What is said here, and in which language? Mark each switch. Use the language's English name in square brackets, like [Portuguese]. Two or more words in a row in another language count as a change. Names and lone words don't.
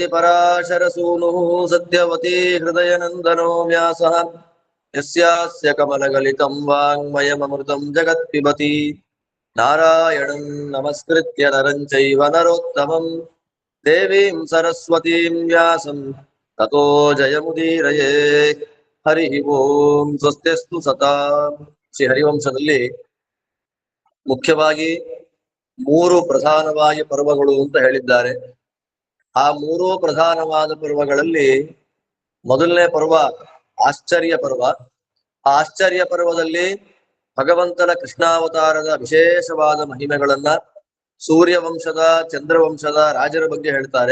[Sanskrit] पराशरसूनुः सत्यवती हृदयनन्दनो व्यासः यस्यास्य कमलगलितं वाङ्मयममृतं जगत्पिबति नारायणं नमस्कृत्य नरं चैव नरोत्तमं देवीं सरस्वतीं व्यासं ततो जयमुदीरये हरि ओಂ ಸ್ವಸ್ತಿಸ್ತು ಸತಾ [Kannada] ಶ್ರೀ ಹರಿವಂಶದಲ್ಲಿ ಮುಖ್ಯವಾಗಿ ಮೂರು ಪ್ರಧಾನವಾಗಿ ಪರ್ವಗಳು ಅಂತ ಹೇಳಿದ್ದಾರೆ. ಆ ಮೂರು ಪ್ರಧಾನವಾದ ಪರ್ವಗಳಲ್ಲಿ ಮೊದಲನೇ ಪರ್ವ ಆಶ್ಚರ್ಯ ಪರ್ವ. ಆ ಆಶ್ಚರ್ಯ ಪರ್ವದಲ್ಲಿ ಭಗವಂತನ ಕೃಷ್ಣಾವತಾರದ ವಿಶೇಷವಾದ ಮಹಿಮೆಗಳನ್ನ ಸೂರ್ಯವಂಶದ ಚಂದ್ರವಂಶದ ರಾಜರ ಬಗ್ಗೆ ಹೇಳ್ತಾರೆ.